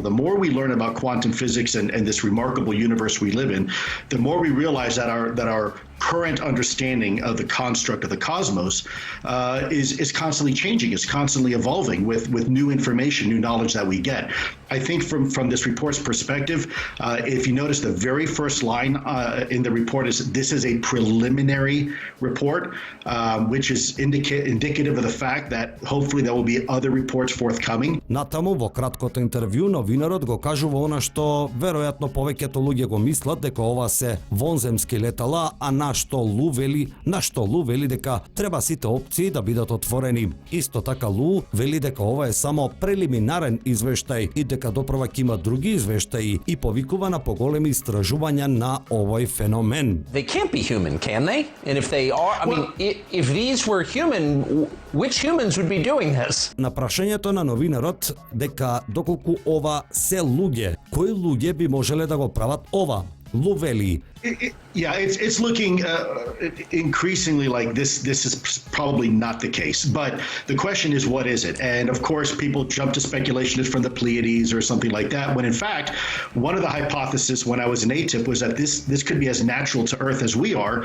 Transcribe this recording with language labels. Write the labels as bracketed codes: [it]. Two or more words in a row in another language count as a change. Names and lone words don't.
[en] The more we learn about quantum physics and this remarkable universe we live in, the more we realize that our current understanding of the construct of the cosmos is constantly changing, is constantly evolving with new information, new knowledge that we get. I think from this report's perspective, if you notice the very first line in the report is, this is a preliminary report, which is indicative of the fact that hopefully there will be other reports forthcoming. [mk] Натаму во краткото интервју новинарот го кажува она што веројатно повеќето луѓе го мислат дека ова се вонземски летала, а на што Лу вели дека треба сите опции да бидат отворени. Исто така Лу вели дека ова е само прелиминарен извештај и дека допрва ќе има други извештаи и повикува на поголеми истражувања на овој феномен. [en] They can't be human, can they? And if they are, I mean, if these were human, which humans would be doing this? [mk] На прашањето на новинарот дека доколку ова се луѓе, кои луѓе би можеле да го прават ова? Лу вели, [en] It's looking increasingly like this is probably not the case. But the question is, what is it? And of course, people jump to speculation it's from the Pleiades or something like that, when in fact, one of the hypotheses when I was in ATIP was that this could be as natural to Earth as we are.